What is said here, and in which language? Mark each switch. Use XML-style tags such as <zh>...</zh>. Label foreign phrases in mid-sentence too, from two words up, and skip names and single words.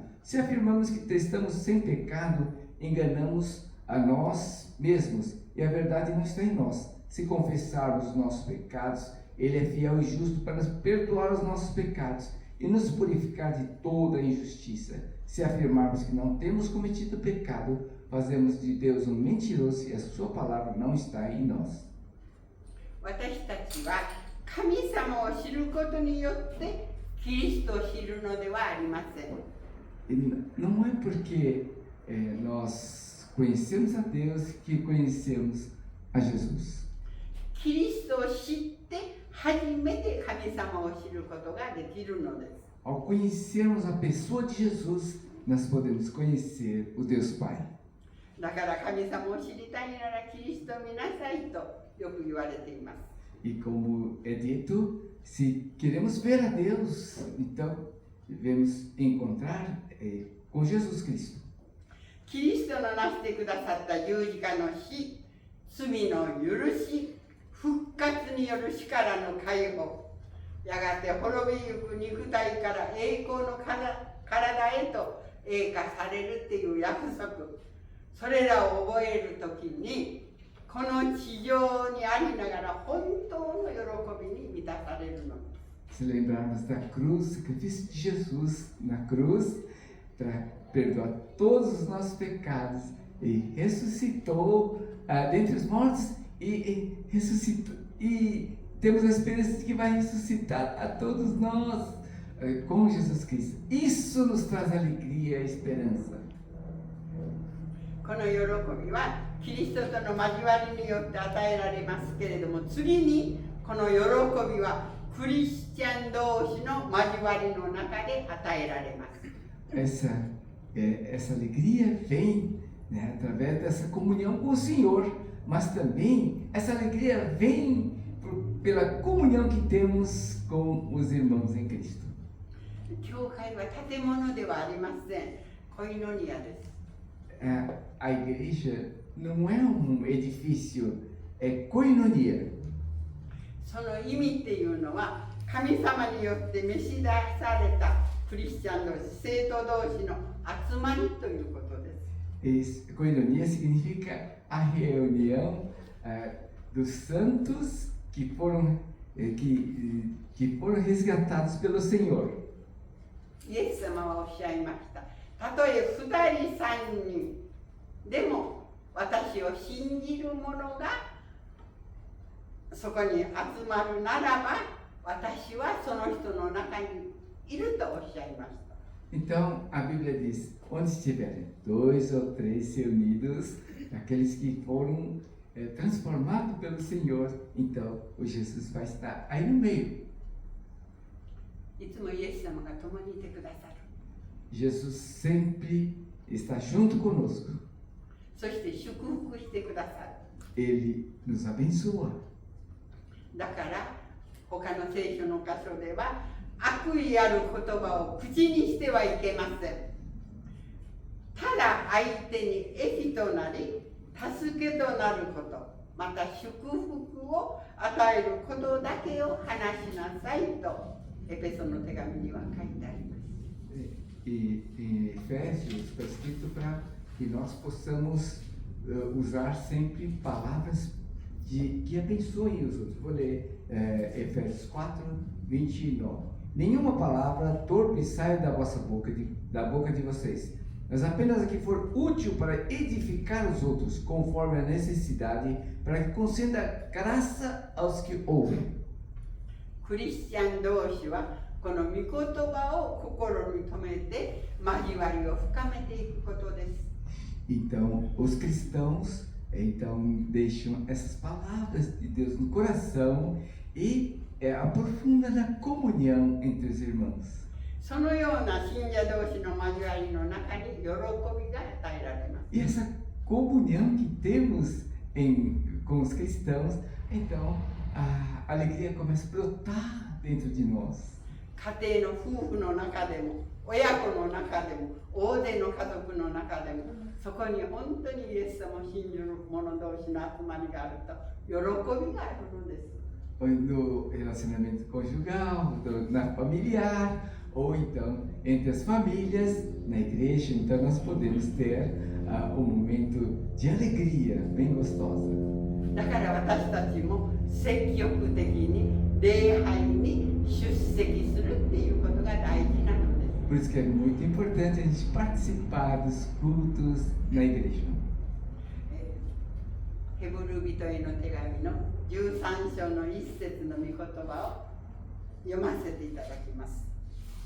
<pt>Se afirmamos que estamos sem pecado, enganamos a nós mesmos e a verdade não está em nós. Se confessarmos os nossos pecados, ele é fiel e justo para nos perdoar os nossos pecados e nos purificar de toda a injustiça. Se afirmarmos que não temos cometido pecado, fazemos de Deus um mentiroso e a sua palavra não está em nós.</pt> <ja>私たちは神様を知ることによってキリストを知るのではありません。</ja> <pt>Não é porque nós conhecemos a Deus que conhecemos a Jesus.</pt> <ja>キリストを知って初めて神様を知ることができるのです。</ja> <pt>Ao conhecermos a pessoa de Jesus, nós podemos conhecer o Deus Pai.</pt> <ja>だから神様を知りたいならキリストを見なさいとよく言われています。</ja> <pt>E como é dito, se queremos ver a Deus, então devemos encontrar com Jesus Cristo.</pt> <ja>キリストのなしてくださった十字架の死、罪の許し、復活による死からの解放、やがて滅びゆく肉体から栄光の体へと栄華されるっていう約束、それらを覚えるときに、この地上にありながら本当の喜びに満たされるの。</ja> <pt>Se lembrarmos da cruz, sacrifício de Jesus na cruz, para perdoar todos os nossos pecados, e ressuscitou dentre os mortos, e ressuscitou, e temos a esperança de que vai ressuscitar a todos nós com Jesus Cristo. Isso nos traz alegria e esperança.</pt> <ja>この喜びはキリストとの交わりによって与えられますけれども、次にこの喜びはクリスチャン同士の交わりの中で与えられます。</ja> <pt>Essa alegria vem, né, através dessa comunhão com o Senhor, mas também essa alegria vem pela comunhão que temos com os irmãos em Cristo.</pt> <ja>教会は建物ではありません。コイノニアです。</ja> <pt>A igreja não é edifício, é koinonia.</pt> <ja>その意味っていうのは神様によって召し出されたクリスチャン同士、生徒同士の集まりということです。</ja> <pt>Koinonia significa a reunião dos santos que foram resgatados pelo Senhor.</pt> <ja>イエス様はおっしゃいました。たとえ2人3人でも私を信じる者がそこに集まるならば私はその人の中にいるとおっしゃいました。</ja> <pt>Então a Bíblia diz: onde estiverem 2 ou 3 reunidos, aqueles que foram transformados pelo Senhor, então o Jesus vai estar aí no meio.</pt> <ja>いつもイエス様が共にいてくださる。</ja> <pt>Jesus sempre está junto conosco.</pt> <ja>そして祝福してくださる。</ja> <pt>Ele nos abençoa.</pt> <ja>だから他の聖書の箇所では悪意ある言葉を口にしてはいけません。ただ相手に益となり助けとなること、また祝福を与えることだけを話しなさいとエペソの手紙には書いてあります。</ja> <pt>E em Efésios está escrito para que nós possamos usar sempre palavras que abençoem os outros. Vou ler Efésios 4, 29. Nenhuma palavra torpe saia da vossa boca, da boca de vocês, mas apenas a que for útil para edificar os outros, conforme a necessidade, para que conceda graça aos que ouvem.</pt> <ja>クリスチャン同士はこの御言葉を心に留めて交わりを深めていくことです。</ja> <pt>Então, os cristãos deixam essas palavras de Deus no coração e aprofundam na comunhão entre os irmãos.</pt> <ja>そのような信者同士の交わりの中に喜びが与えられます。</ja> <pt>E essa comunhão que temos com os cristãos, então a alegria começa a brotar dentro de nós.</pt> <ja>家庭の夫婦の中でも、親子の中でも、大勢の家族の中でも、そこに本当にイエス様を信じる者同士の集まりがあると、喜びがあるのです。</ja> <pt>No relacionamento conjugal, na familiar, ou então entre as famílias, na igreja, então nós podemos ter um momento de alegria bem gostosa.</pt> <ja>だから私たちも積極的に礼拝に出席するっていうことが大事なのです。</ja> <pt>Por isso que é muito importante a gente participar dos cultos na igreja.</pt> <ja>ヘブル人への手紙の13章の1節の御言葉を読ませていただきます。</ja>